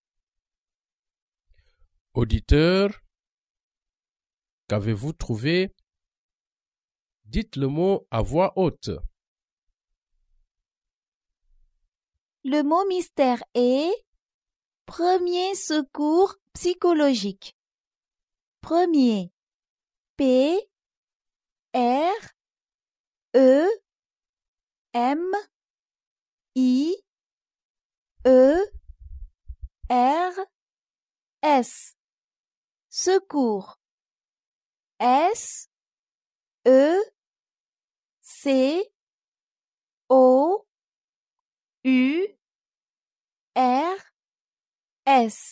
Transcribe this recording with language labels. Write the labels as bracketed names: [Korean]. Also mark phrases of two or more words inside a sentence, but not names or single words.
[French] Auditeur, qu'avez-vous trouvé? Dites le mot à voix haute. Le mot mystère est premier secours psychologique. Premier, P, R, E, M, I, E, R, S. Secours. S, E, C, O, U, R, S.